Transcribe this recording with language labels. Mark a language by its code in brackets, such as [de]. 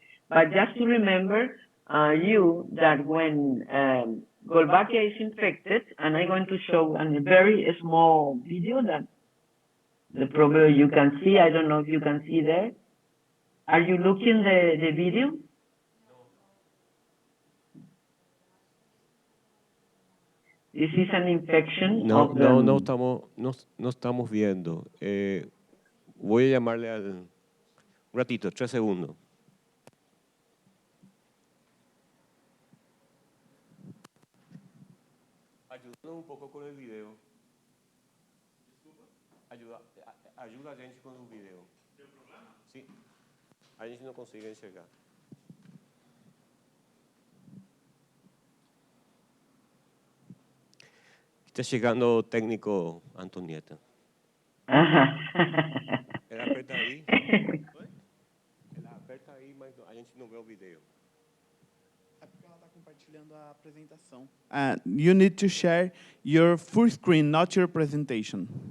[en] But just to remember that when Wolbachia is infected, and I'm going to show a very small video that probably you can see. I don't know if you can see there. Are you looking the video? This is an infection of the... [es] No estamos viendo. Voy a llamarle un ratito, 3 segundos. Ayúdanos un poco con el video. Ayuda a gente con el video. ¿El programa? Sí. [pt] A gente no consigue enxergar. Está chegando o técnico Antonieta. Ela aperta aí. Ela aperta aí, mas a gente não vê o vídeo. É porque ela está compartilhando a apresentação. [en] You need to share your full screen, not your presentation.